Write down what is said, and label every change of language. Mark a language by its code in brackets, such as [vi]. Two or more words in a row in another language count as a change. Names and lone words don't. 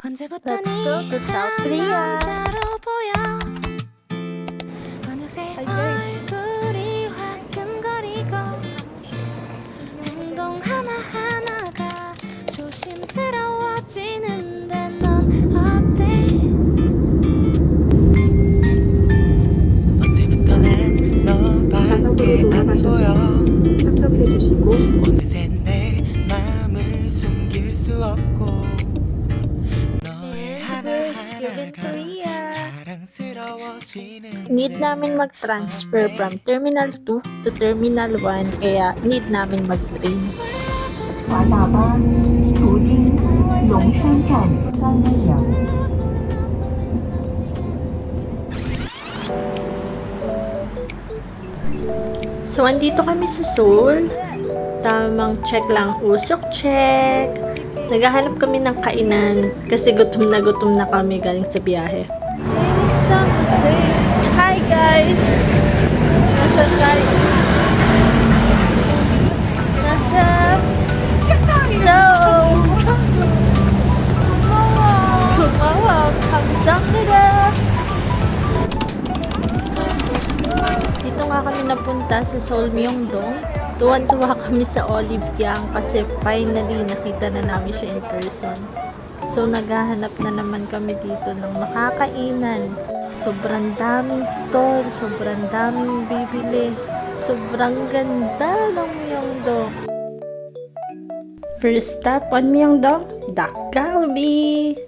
[en] Let's go to South Korea. Hi guys. [ko] 언제부터 난 너밖에 안 보여 착석해주시고 어느새 내 맘을 숨길 수 없고 너의 하나하나가 사랑스러워지는 [tl] Need namin mag-transfer [en] from Terminal 2 to Terminal 1 [tl] kaya need namin mag-train. [zh] 华大巴途经龙山站刚阳。 [tl] So, andito kami sa Seoul. Tamang check lang, usok check. Naghahanap kami ng kainan kasi gutom na kami galing sa biyahe. Hi guys! Nasaan tayo? Nasa Seoul! [ko] 고마워! 감사합니다! [tl] Dito nga kami napunta sa Seoul Myeongdong. Tuwan-tuwa kami sa Olive Young kasi finally nakita na namin siya [en] in person. [tl] So naghahanap na naman kami dito ng makakainan. Sobrang daming store, sobrang daming bibili. Sobrang ganda ng Myeongdong. [en] First stop on Myeongdong, Dak Galbi.